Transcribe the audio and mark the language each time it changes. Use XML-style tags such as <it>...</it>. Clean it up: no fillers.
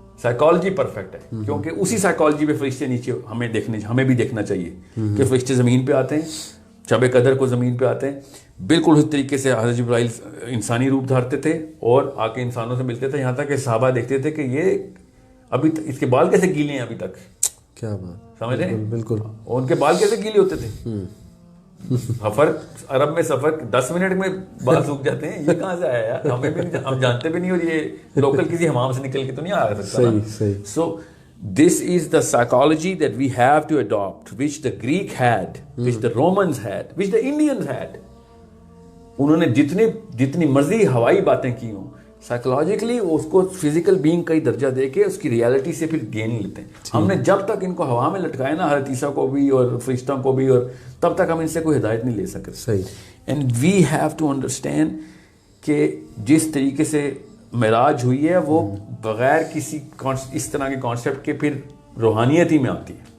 <ur>Psychology perfect ہے, کیونکہ اسی سائیکالوجی پہ فرشتے نیچے ہمیں بھی دیکھنا چاہیے کہ فرشتے زمین پہ آتے ہیں, شب قدر کو زمین پہ آتے ہیں, بالکل اس طریقے سے حضرت جبرائیل انسانی روپ دھارتے تھے اور آ کے انسانوں سے ملتے تھے, یہاں تک کہ صحابہ دیکھتے تھے کہ یہ ابھی اس کے بال کیسے گیلے ہیں ابھی تک. کیا بات, سمجھ رہے ہیں, بالکل. اور ان کے بال کیسے گیلے ہوتے تھے. سفر عرب میں سفر 10 منٹ میں بال سوکھ جاتے ہیں, یہ کہاں سے آیا یار, ہمیں بھی ہم جانتے بھی نہیں, اور یہ لوکل کسی حمام سے نکل کے تو نہیں آ سکتا.</ur> <en>So this is the psychology that we have to adopt, which the Greek had, which the Romans had, which the Indians had.</en> <ur>انہوں نے جتنی مرضی ہوائی باتیں کی ہوں, سائیکولوجیکلی اس کو فزیکل بینگ کا ہی درجہ دے کے اس کی ریالٹی سے پھر گین لیتے ہیں. ہم نے جب تک ان کو ہوا میں لٹکایا نا, حضرت عیسیٰ کو بھی اور فرشتوں کو بھی, اور تب تک ہم ان سے کوئی ہدایت نہیں لے سکتے. صحیح.</ur> <en>and we have to understand</en> <ur>کہ جس طریقے سے معراج ہوئی ہے وہ بغیر کسی اس طرح کے کانسیپٹ کے پھر روحانیت ہی میں آتی ہے.</ur>